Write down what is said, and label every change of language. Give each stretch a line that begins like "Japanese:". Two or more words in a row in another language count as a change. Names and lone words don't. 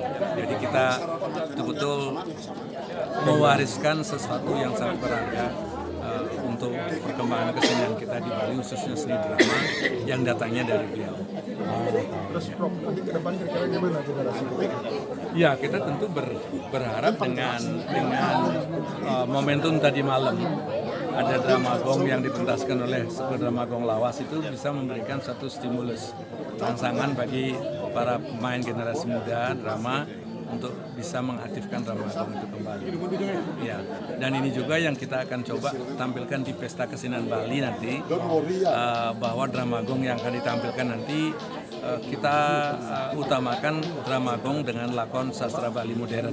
Indonesian: Jadi kita betul-betul mewariskan sesuatu yang sangat berharga untuk perkembangan kesenian kita di Bali, khususnya seni drama yang datangnya dari beliau. Terus Prof, nanti ke depan kira-kira gimana generasi? Ya, kita tentu berharap dengan momentum tadi malam ada drama gong yang dipentaskan oleh drama gong lawas itu bisa memberikan satu stimulus rangsangan bagi para pemain generasi muda drama untuk bisa mengaktifkan drama gong itu kembali. Ya, dan ini juga yang kita akan coba tampilkan di Pesta Kesenian Bali nanti, bahwa drama gong yang akan ditampilkan nanti kita utamakan drama gong dengan lakon sastra Bali modern.